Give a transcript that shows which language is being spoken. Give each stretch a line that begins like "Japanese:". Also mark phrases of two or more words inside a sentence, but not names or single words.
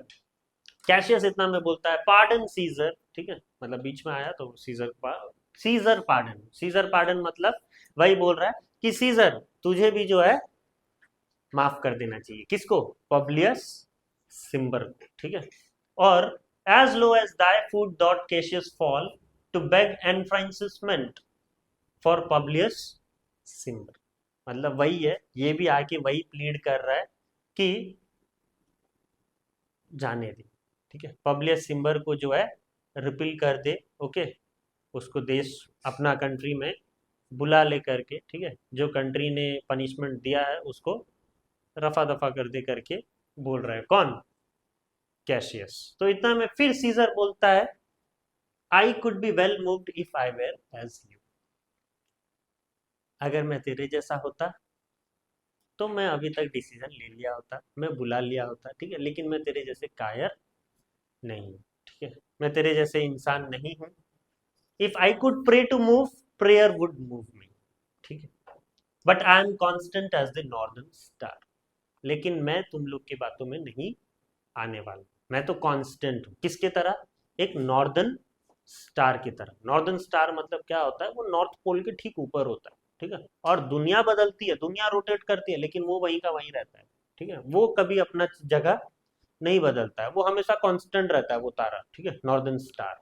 Hindi: कैशियस इतना में बोलता है पार्डन सीजर, ठीक है, मतलब बीच में आया तो सीजर पार्डन, सीजर पार्डन मतलब वही बोल रहा है कि सीजर तुझे भी जो है माफ कर देना चाहिए, किसको, पब्लियस सिम्बर को, ठीक है, और
English: as low as thy foot dot Cassius fall to beg enfranchisement for Publius Simber,
Hindi: मतलब वही है, ये भी आके वही प्लीड कर रहा है कि जाने दे, ठीक है, पब्लियस सिम्बर को जो है रिपील कर दे, ओके, उसको देश अपना कंट्री में बुला ले करके, ठीक है, जो कंट्री ने पनिशमेंट दिया है उसको रफा दफा कर दे करके बोल रहा है, कौन, कैशियस।
English: तो इतना में फिर सीजर बोलता है I could be well moved if I were as you,
Hindi: अगर मैं तेरे जैसा होता तो मैं अभी तक डिसीजन ले लिया होता, मैं बुला लिया होता, ठीक है, लेकिन मैं तेरे जैसे कायर नहीं हूँ, ठीक है, मैं तेरे जैसे इंसान नहीं हूँ।
English: If I could pray to move, prayer would move me,
Hindi: ठीक है,
English: But I am constant as the northern star,
Hindi: लेकिन मैं तुम लोग की बातों में नहीं आने वाला, मैं तो कांस्टेंट हूँ, किसके तरह, एक
English: northern star
Hindi: की तरह।
English: northern star
Hindi: मतलब क्या होता है, वो नॉर्थ पोल के ठीक ऊपर होता है, ठीक है, और दुनिया बदलती है, दुनिया रोटेट करती है, लेकिन वो वहीं का वहीं रहता है, ठीक है, वो कभी अपना जगह नहीं बदलता है, वो हमेशा कांस्टेंट रहता है वो तारा, ठीक है,
English: northern star.